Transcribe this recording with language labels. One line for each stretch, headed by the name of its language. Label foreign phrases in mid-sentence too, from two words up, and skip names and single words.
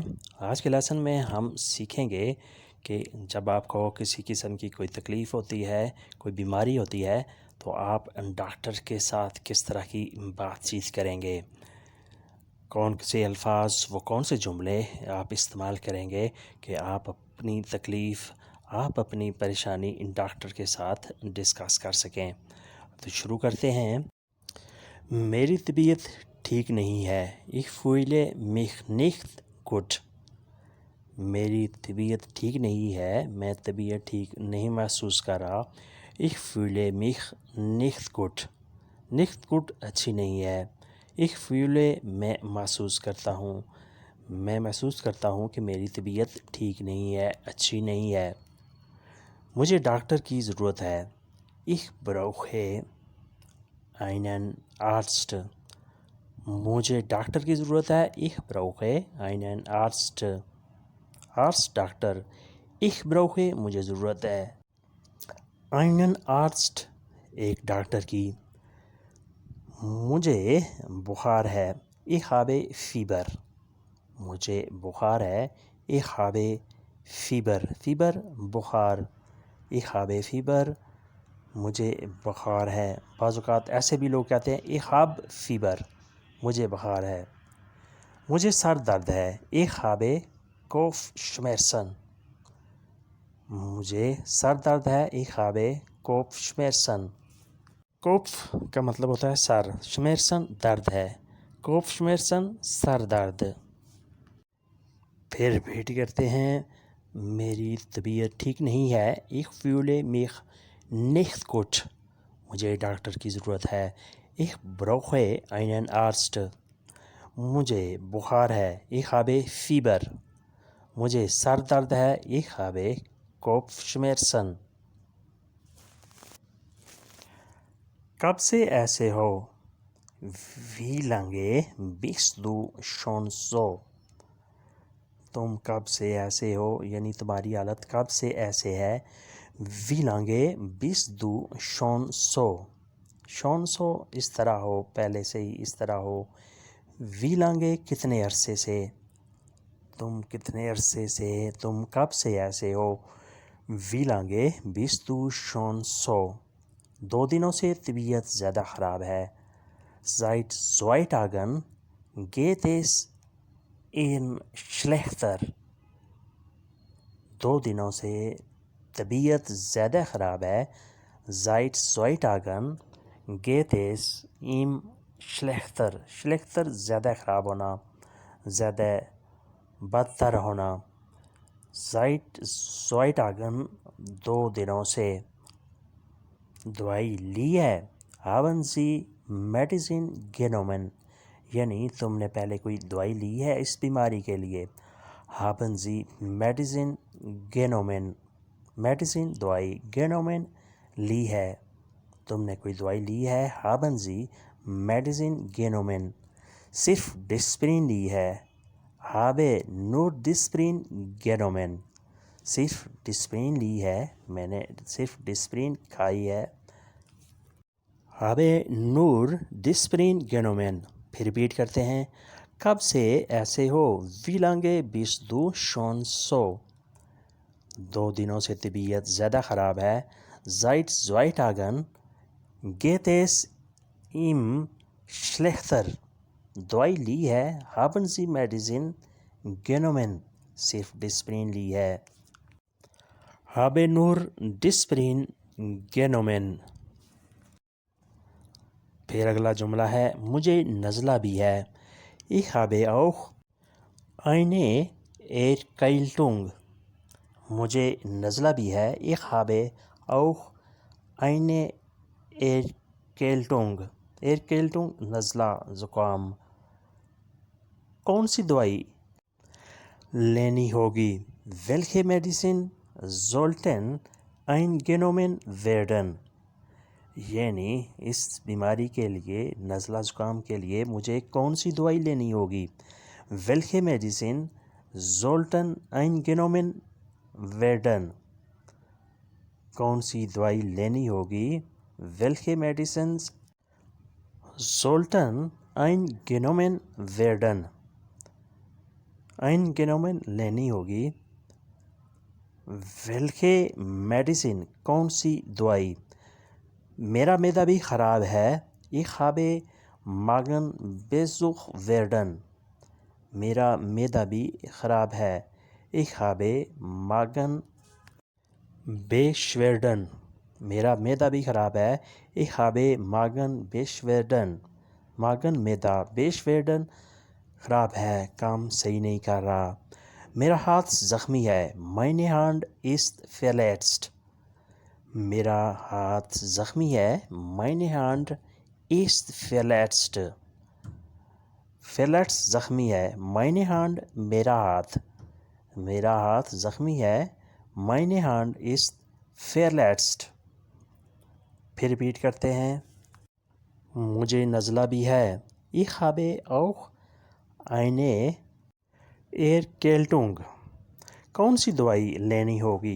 Urdu: آج کے لیسن میں ہم سیکھیں گے کہ جب آپ کو کسی قسم کی کوئی تکلیف ہوتی ہے، کوئی بیماری ہوتی ہے، تو آپ ڈاکٹر کے ساتھ کس طرح کی بات چیت کریں گے، کون سے الفاظ و کون سے جملے آپ استعمال کریں گے کہ آپ اپنی تکلیف، آپ اپنی پریشانی ان ڈاکٹر کے ساتھ ڈسکس کر سکیں۔ تو شروع کرتے ہیں۔ میری طبیعت ٹھیک نہیں ہے،
German: ich fühle mich nicht gut۔
Urdu: میری طبیعت ٹھیک نہیں ہے، میں طبیعت ٹھیک نہیں محسوس کر رہا۔
German: ich fühle mich nicht gut۔ nicht gut
Urdu: اچھی نہیں ہے۔
German: ich fühle
Urdu: میں محسوس کرتا ہوں، میں محسوس کرتا ہوں کہ میری طبیعت ٹھیک نہیں ہے، اچھی نہیں ہے۔ مجھے ڈاکٹر کی ضرورت ہے۔
German: ich brauche einen Arzt۔
Urdu: مجھے ڈاکٹر کی ضرورت ہے۔
German: ich brauche einen Arzt۔
Urdu: Arzt ڈاکٹر۔
German: ich brauche
Urdu: مجھے ضرورت ہے۔
German: einen Arzt
Urdu: ایک ڈاکٹر کی۔ مجھے بخار ہے۔
German: ich habe Fieber۔
Urdu: مجھے بخار ہے۔
German: ich habe Fieber۔
Urdu: Fieber بخار۔
German: ich habe Fieber
Urdu: مجھے بخار ہے۔ بعض اوقات ایسے بھی لوگ کہتے ہیں
German: ich habe Fieber،
Urdu: مجھے بخار ہے۔ مجھے سر درد ہے۔
German: ich habe Kopfschmerzen۔
Urdu: مجھے سر درد ہے۔
German: ich habe Kopfschmerzen۔
Urdu: Kopf کا مطلب ہوتا ہے سر، Schmerzen درد ہے۔ Kopfschmerzen سر درد۔ پھر ریپیٹ کرتے ہیں۔ میری طبیعت ٹھیک نہیں ہے۔
German: ich fühle mich nicht gut۔
Urdu: مجھے ڈاکٹر کی ضرورت ہے۔
German: ich brauche einen Arzt۔
Urdu: مجھے بخار ہے۔
German: ich habe Fieber۔
Urdu: مجھے سر درد ہے۔
German: ich habe Kopfschmerzen۔
Urdu: کب سے ایسے ہو؟
German: wie lange bist du schon so؟
Urdu: تم کب سے ایسے ہو، یعنی تمہاری حالت کب سے ایسے ہے۔
German: wie lange bist du schon so؟ schon so
Urdu: اس طرح ہو، پہلے سے ہی اس طرح ہو۔
German: wie lange
Urdu: کتنے عرصے سے، تم کتنے عرصے سے، تم کب سے ایسے ہو۔
German: wie lange bist du schon so؟
Urdu: 2 دنوں سے طبیعت زیادہ خراب ہے۔
German: seit 2 Tagen geht es ihm schlechter۔
Urdu: 2 دنوں سے طبیعت زیادہ خراب ہے۔
German: seit 2 Tagen geht es ihm schlechter۔
Urdu: schlechter زیادہ خراب ہونا، زیادہ بدتر ہونا۔
German: seit 2 Tagen
Urdu: 2 دنوں سے۔ دوائی لی ہے۔
German: haben Sie Medicine genommen؟
Urdu: یعنی تم نے پہلے کوئی دوائی لی ہے اس بیماری کے لیے۔
German: haben Sie Medicine genommen؟
Urdu: Medicine دوائی، genommen لی ہے، تم نے کوئی دوائی لی ہے۔
German: haben Sie Medicine genommen؟
Urdu: صرف ڈسپرین لی ہے۔
German: habe nur Disprin genommen؟
Urdu: صرف ڈسپرین لی ہے، میں نے صرف ڈسپرین کھائی ہے۔
German: habe nur Disprin genommen۔
Urdu: پھر ریپیٹ کرتے ہیں۔ کب سے ایسے ہو؟
German: wie lange bist du schon so؟
Urdu: 2 دنوں سے طبیعت زیادہ خراب ہے۔
German: seit 2 Tagen geht es ihm schlechter۔
Urdu: دوائی لی ہے۔
German: haben Sie Medicine genommen؟
Urdu: صرف ڈسپرین لی ہے۔
German: habe nur Disprin genommen۔
Urdu: پھر اگلا جملہ ہے۔ مجھے نزلہ بھی ہے۔
German: ich habe auch eine Erkältung۔
Urdu: مجھے نزلہ بھی ہے۔
German: ich habe auch eine Erkältung۔
Urdu: Erkältung نزلہ، زکام۔ کون سی دوائی لینی ہوگی؟
German: welche Medicine sollten eingenommen werden؟
Urdu: یعنی اس بیماری کے لیے، نزلہ زکام کے لیے مجھے کون سی دوائی لینی ہوگی؟
German: welche Medicine sollten eingenommen werden؟
Urdu: کون سی دوائی لینی ہوگی؟
German: welche Medicines sollten eingenommen werden.
Urdu: eingenommen لینی ہوگی.
German: welche Medicine
Urdu: کون سی دوائی. میرا معدہ بھی خراب ہے.
German: ich habe Magenbesuch werden.
Urdu: میرا معدہ بھی خراب ہے.
German: ich habe Magenbeschwerden.
Urdu: میرا معدہ بھی خراب ہے.
German: ich habe Magenbeschwerden.
Urdu: Magen معدہ, Beschwerden خراب ہے, کام صحیح نہیں کر رہا. میرا ہاتھ زخمی ہے.
German: meine Hand ist verletzt.
Urdu: میرا ہاتھ زخمی ہے.
German: meine Hand ist verletzt.
Urdu: verletzt زخمی ہے.
German: meine Hand
Urdu: میرا ہاتھ. میرا ہاتھ زخمی ہے.
German: meine Hand ist verletzt.
Urdu: پھر ریپیٹ کرتے ہیں. مجھے نزلہ بھی ہے.
German: ich habe auch eine Erkältung.
Urdu: کون سی دوائی لینی ہوگی.